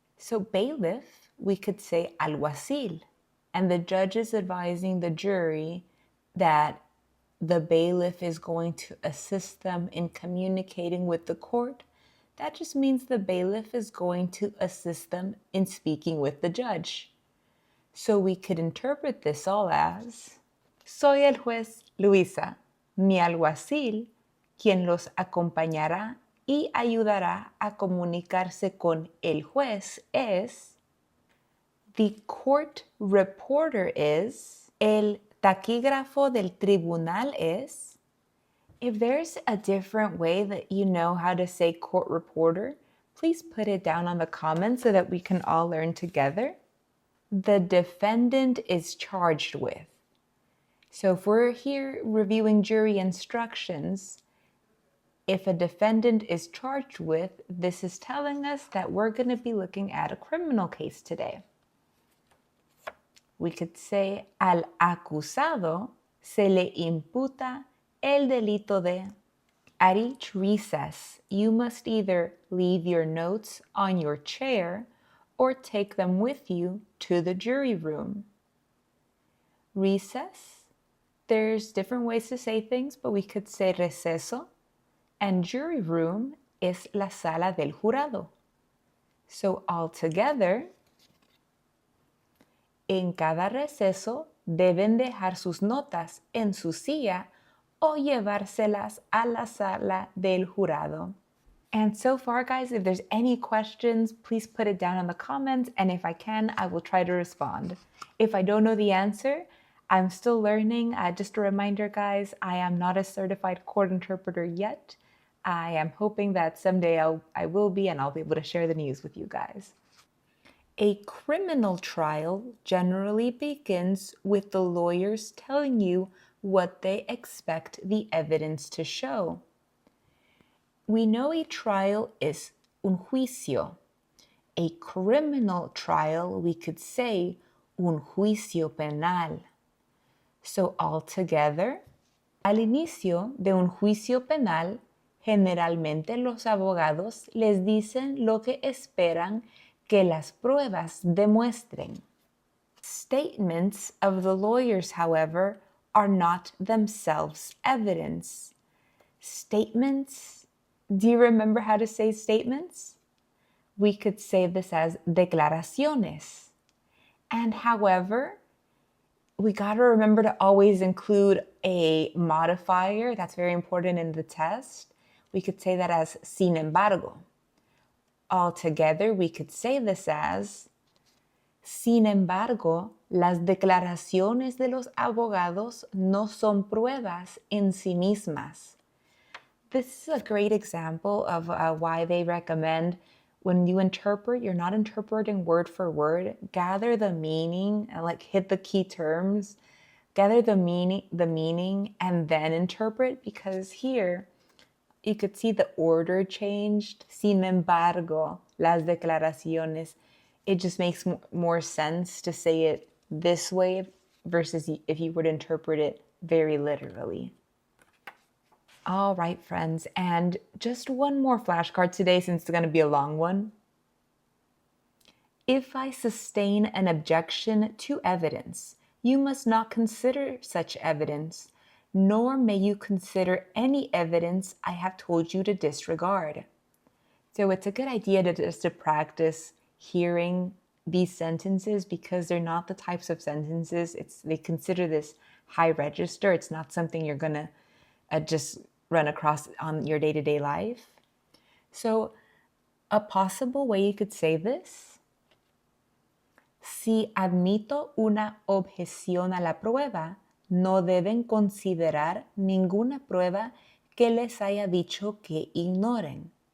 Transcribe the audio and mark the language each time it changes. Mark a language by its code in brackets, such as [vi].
[en] So bailiff, we could say alguacil. And the judge is advising the jury that the bailiff is going to assist them in communicating with the court. That just means the bailiff is going to assist them in speaking with the judge. [es] So we could interpret this all as: Soy el juez Luisa, mi alguacil, quien los acompañará y ayudará a comunicarse con el juez es... The court reporter is... El taquígrafo del tribunal es... [en] If there's a different way that you know how to say court reporter, please put it down on the comments so that we can all learn together. The defendant is charged with. So if we're here reviewing jury instructions, if a defendant is charged with, this is telling us that we're going to be looking at a criminal case today. [es] We could say, al acusado se le imputa el delito de... [en] At each recess, you must either leave your notes on your chair or take them with you to the jury room. Recess, there's different ways to say things, but we could say receso, and jury room is la sala del jurado. [es] So all together, en cada receso deben dejar sus notas en su silla o llevárselas a la sala del jurado. [en] And so far, guys, if there's any questions, please put it down in the comments, and if I can, I will try to respond. If I don't know the answer, I'm still learning. Just a reminder, guys, I am not a certified court interpreter yet. I am hoping that someday I will be, and I'll be able to share the news with you guys. A criminal trial generally begins with the lawyers telling you what they expect the evidence to show. We know a trial is un juicio. A criminal trial, we could say un juicio penal. [es] So altogether, al inicio de un juicio penal, generalmente los abogados les dicen lo que esperan que las pruebas demuestren. [en] Statements of the lawyers, however, are not themselves evidence. Statements, do you remember how to say statements? We could say this as declaraciones. And however, we got to remember to always include a modifier. That's very important in the test. We could say that as sin embargo. [es] Altogether, we could say this as: Sin embargo, las declaraciones de los abogados no son pruebas en sí mismas. [en] This is a great example of why they recommend when you interpret, you're not interpreting word for word. Gather the meaning and hit the key terms. Gather the meaning and then interpret, because here you could see the order changed. [es] Sin embargo, las declaraciones. [en] It just makes more sense to say it this way versus if you were to interpret it very literally. All right, friends, and just one more flashcard today since it's going to be a long one. If I sustain an objection to evidence, you must not consider such evidence, nor may you consider any evidence I have told you to disregard. So it's a good idea to practice hearing these sentences, because they're not the types of sentences. They consider this high register. It's not something you're going to just run across on your day-to-day life. [es] So a possible way you could say this: Si admito una objeción a la prueba, no deben considerar ninguna prueba que les haya dicho que ignoren.